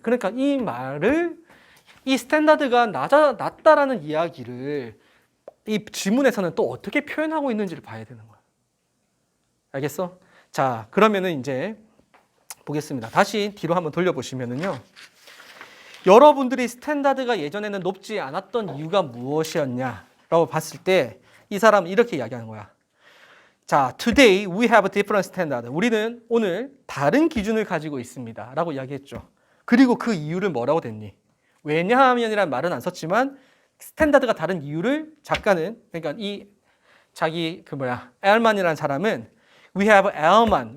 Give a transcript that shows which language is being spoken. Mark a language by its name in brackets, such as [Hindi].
[Korean] 그러니까 이 말을 이 스탠다드가 낮다라는 이야기를 이 지문에서는 또 어떻게 표현하고 있는지를 봐야 되는 거야. 알겠어? 자, 그러면은 이제 보겠습니다. 다시 뒤로 한번 돌려보시면은요. 여러분들이 스탠다드가 예전에는 높지 않았던 이유가 무엇이었냐라고 봤을 때 이 사람은 이렇게 이야기하는 거야. [English] 자, today we have a different standard. [Korean] 우리는 오늘 다른 기준을 가지고 있습니다. 라고 이야기했죠. 그리고 그 이유를 뭐라고 됐니? 왜냐하면이라는 말은 안 썼지만 스탠다드가 다른 이유를 작가는 그러니까 이 자기 엘만이라는 사람은 [English] we have [Korean] 엘만.